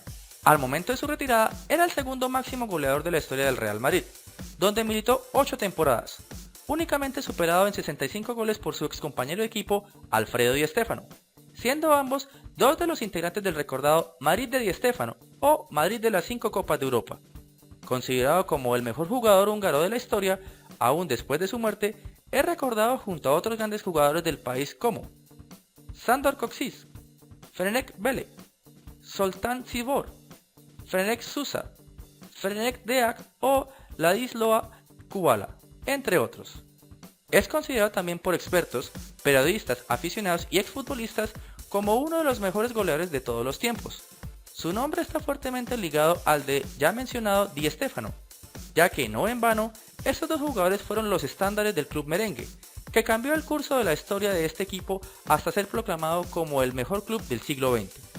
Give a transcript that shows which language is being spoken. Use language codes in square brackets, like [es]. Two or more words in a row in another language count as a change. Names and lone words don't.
[es] Al momento de su retirada, era el segundo máximo goleador de la historia del Real Madrid, donde militó 8 temporadas, únicamente superado en 65 goles por su excompañero de equipo Alfredo Di Stéfano, siendo ambos 2 de los integrantes del recordado Madrid de Di Stéfano o Madrid de las 5 Copas de Europa. Considerado como el mejor jugador húngaro de la historia, aún después de su muerte, es recordado junto a otros grandes jugadores del país como Sándor Kocsis, Ferenc Bele, Zoltán Csibor, Ferenc Sousa, Ferenc Deák o Ladislao Kubala, entre otros. Es considerado también por expertos, periodistas, aficionados y exfutbolistas como uno de los mejores goleadores de todos los tiempos. Su nombre está fuertemente ligado al de ya mencionado Di Stéfano, ya que no en vano, estos 2 jugadores fueron los estándares del club merengue, que cambió el curso de la historia de este equipo hasta ser proclamado como el mejor club del siglo XX.